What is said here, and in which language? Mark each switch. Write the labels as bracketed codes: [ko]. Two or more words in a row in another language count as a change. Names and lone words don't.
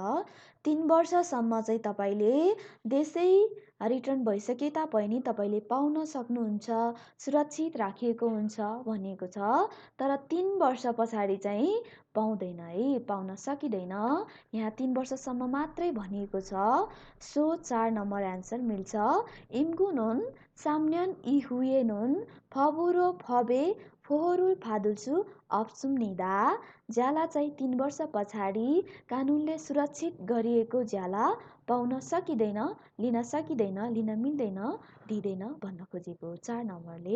[ne] 3 वर्षसम्म चाहिँ तपाईँले देशै रिटर्न भइसके तापनि तपाईँले पाउन सक्नुहुन्छ, सुरक्षित राखिएको हुन्छ भनिएको छ। तर 3 वर्ष पछाडि चाहिँ पाउँदैन है, पाउन सकिँदैन। यहाँ 3 वर्षसम्म मात्रै भनिएको छ। सो 4 नम्बर एन्सर मिल्छ। [ko] 임구는 3년 이후에는 법으로 법에 포효를 받을 수 없습니다. [ne] ज्याला चाहिँ 3 वर्ष पछाडि कानुनले सुरक्षित गरिएको ज्याला पाउन सकिँदैन, लिन सकिँदैन, लिन मिल्दैन, दिँदैन भन्न खोजेको 4 नम्बरले।